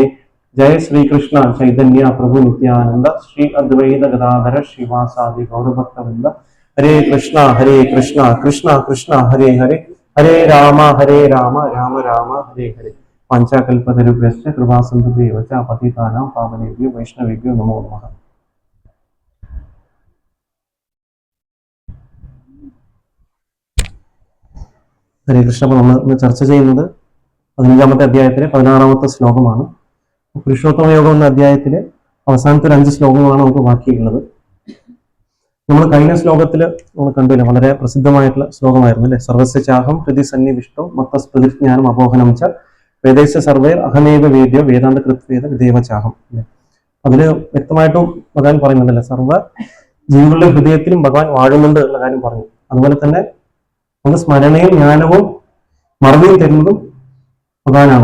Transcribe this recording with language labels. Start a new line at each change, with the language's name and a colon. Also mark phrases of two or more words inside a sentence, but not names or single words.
Sanskrit: ജയ ശ്രീകൃഷ്ണ ചൈതന്യ പ്രഭു നിത്യാനന്ദ ശ്രീ അദ്വൈത ഗദാധര ശ്രീവാസാദി ഗൗരഭക്തവൃന്ദ. ഹരേ കൃഷ്ണ കൃഷ്ണ കൃഷ്ണ ഹരേ ഹരേ, ഹരേ രാമ രാമ രാമ ഹരേ ഹരേ. പഞ്ചകൽപതരുഭ്യശ്ച കൃപാസിന്ധുഭ്യൈവ ച പതിതാനാം പാവനേഭ്യോ വൈഷ്ണവേഭ്യോ നമോ നമഃ.
Malayalam: ഹരേ കൃഷ്ണ. നമ്മൾ ഇന്ന് ചർച്ച ചെയ്യുന്നത് 15-ാമത്തെ അധ്യായത്തിലെ 16-ാമത്തെ ശ്ലോകമാണ്. പുരുഷോത്തമ യോഗം എന്ന അധ്യായത്തിലെ അവസാനത്തെ 5 ശ്ലോകങ്ങളാണ് നമുക്ക് ബാക്കിയുള്ളത്. നമ്മൾ കഴിഞ്ഞ ശ്ലോകത്തിൽ നമ്മൾ കണ്ടില്ല, വളരെ പ്രസിദ്ധമായിട്ടുള്ള ശ്ലോകമായിരുന്നു അല്ലെ.
Sanskrit: സർവസ്യ ചാഹം ഹൃദി സന്നിവിഷ്ടോ മത്തസ്പൃതിജ്ഞാനം അപോഹനം ച വേദേശ സർവേ അഹമേവ വേദ്യോ വേദാന്ത കൃത്വേദ വിദേവ ചാഹം അല്ലെ.
Malayalam: അതില് വ്യക്തമായിട്ടും ഭഗവാൻ പറയുന്നുണ്ടല്ലേ, സർവ്വ ജീവികളുടെ ഹൃദയത്തിലും ഭഗവാൻ വാഴുന്നുണ്ട് എന്നുള്ള കാര്യം പറഞ്ഞു. അതുപോലെ തന്നെ നമുക്ക് സ്മരണയും ജ്ഞാനവും മറവിയും തരുന്നതും ഭഗവാനാണ്.